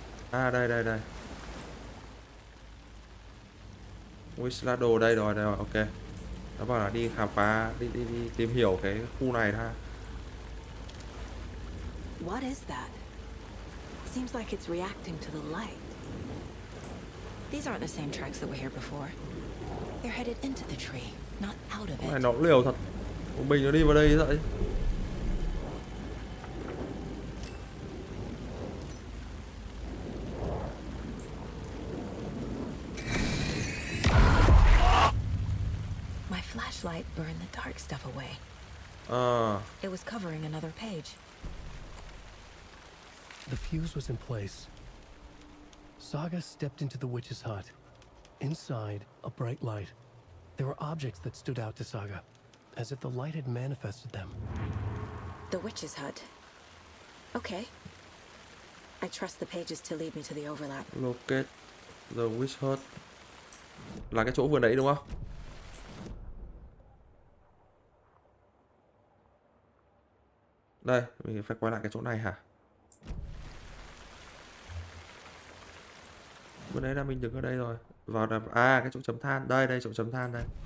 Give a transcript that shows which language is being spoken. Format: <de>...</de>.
<vi>À đây. Wishladle đây rồi, ok. Nó bảo là đi khám phá, đi tìm hiểu cái khu này ha.</vi> <en>What is that? Seems like it's reacting to the light. These aren't the same tracks that were here before. They're headed into the tree, not out of it.</en> <vi>Này nó cũng liều thật. Một mình nó đi vào đây vậy.</vi> <en>Flashlight burned the dark stuff away. It was covering another page. The fuse was in place. Saga stepped into the witch's hut. Inside, a bright light. There were objects that stood out to Saga, as if the light had manifested them. The witch's hut. Okay. I trust the pages to lead me to the overlap. Locate the witch hut.</en> <vi>Là cái chỗ vừa nãy đúng không? Đây, mình phải quay lại cái chỗ này hả? Vừa nãy là mình đứng ở đây rồi. Vào là cái chỗ chấm than. Đây chỗ chấm than đây.</vi>